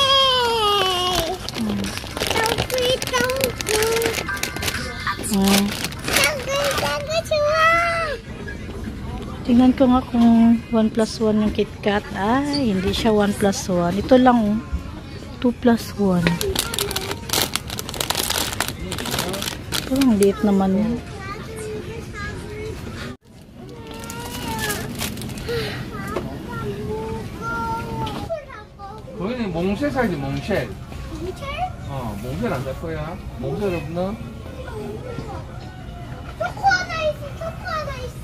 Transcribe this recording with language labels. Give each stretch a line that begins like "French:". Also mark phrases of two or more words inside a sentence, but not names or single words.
Filipino: Tingnan ko nga kung 1+1 yung KitKat. Ay, hindi siya 1+1. Ito lang, 2+1. Parang liit naman yun.
Korean: 거기는 몽쉘 사야지 몽쉘. 몽쉘? 몽쉘 안 살 거야? 몽쉘 없나? 초코 하나 있어. 초코 하나 있어.